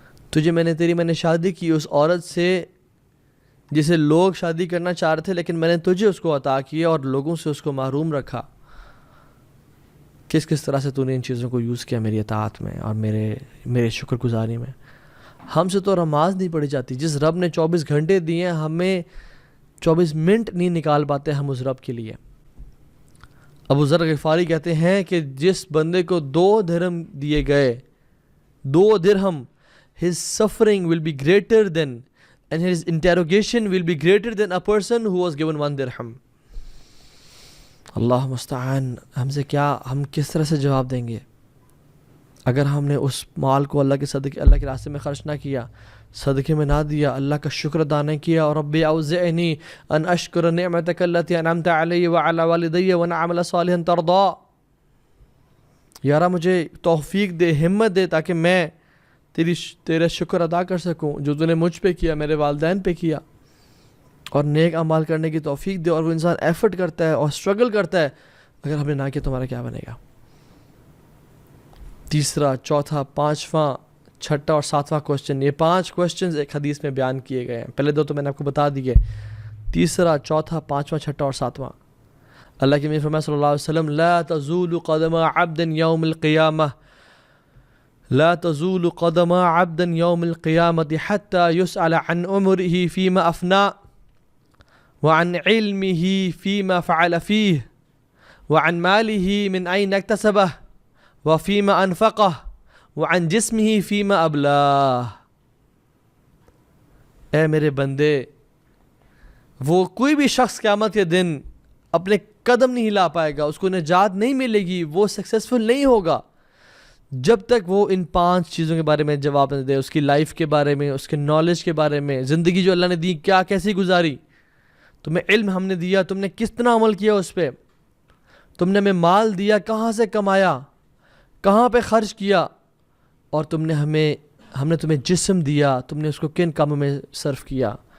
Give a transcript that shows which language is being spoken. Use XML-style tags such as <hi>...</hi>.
<ur>تجھے میں نے شادی کی اس عورت سے جسے لوگ شادی کرنا چاہ رہے تھے, لیکن میں نے تجھے اس کو عطا کیا اور لوگوں سے اس کو محروم رکھا. کس طرح سے تو نے ان چیزوں کو یوز کیا میری اطاعت میں اور میرے شکر گزاری میں. ہم سے تو نماز نہیں پڑھی جاتی. جس رب نے 24 گھنٹے دیے ہیں, ہمیں 24 منٹ نہیں نکال پاتے ہم اس رب کے لیے. ابو ذر غفاری کہتے ہیں کہ جس بندے کو 2 درہم</ur> <en>دیے گئے, 2 درہم, his suffering will be greater than and his interrogation will be greater than a person who was given 1 dirham.</en> <ur>اللہ مستعان, ہم کس طرح سے جواب دیں گے اگر ہم نے اس مال کو اللہ کے راستے میں خرچ نہ کیا, صدقے میں نہ دیا, اللہ کا شکر ادا نہیں کیا.</ur> <ar>اور رب اوزعنی ان اشکر نعمتک التی انعمت علی وعلی والدی وان اعمل صالحا ترضا.</ar> <ur>یارا مجھے توفیق دے, ہمت دے, تاکہ میں تیرا شکر ادا کر سکوں جو تو نے مجھ پہ کیا, میرے والدین پہ کیا, اور نیک اعمال کرنے کی توفیق دے. اور وہ انسان ایفرٹ کرتا ہے اور اسٹرگل کرتا ہے, اگر ہم نے نہ کیا تمہارا کیا بنے گا؟ تیسرا, چوتھا, پانچواں, چھٹا اور ساتواں کوشچن, یہ 5 کوشچنز ایک حدیث میں بیان کیے گئے ہیں. پہلے 2 تو میں نے آپ کو بتا دیے, تیسرا, چوتھا, پانچواں, چھٹا اور ساتواں. اللہ کے نبی فرمایا</ur> <ar>صلی اللہ علیہ وسلم, لا تزول قدم عبد یوم القیامہ, لا تزول قدم عبد یوم القیامة حتى يسأل عن عمره فيما أفنى وعن علمه فيما فعل فيه وعن ماله من أين اكتسبه وفيما أنفقه وعن جسمه فيما أبلاه.</ar> <ur>اے میرے بندے, وہ کوئی بھی شخص قیامت کے دن اپنے قدم نہیں ہلا پائے گا, اس کو نجات نہیں ملے گی, وہ سکسیسفل نہیں ہوگا جب تک وہ ان 5 چیزوں کے بارے میں جواب نہ دے. اس کی لائف کے بارے میں, اس کے نالج کے بارے میں, زندگی جو اللہ نے دی کیسی گزاری, تمہیں علم ہم نے دیا, تم نے کتنا عمل کیا اس پہ, تم نے ہمیں مال دیا, کہاں سے کمایا, کہاں پہ خرچ کیا, اور ہم نے تمہیں جسم دیا, تم نے اس کو کن کاموں میں صرف کیا.</ur>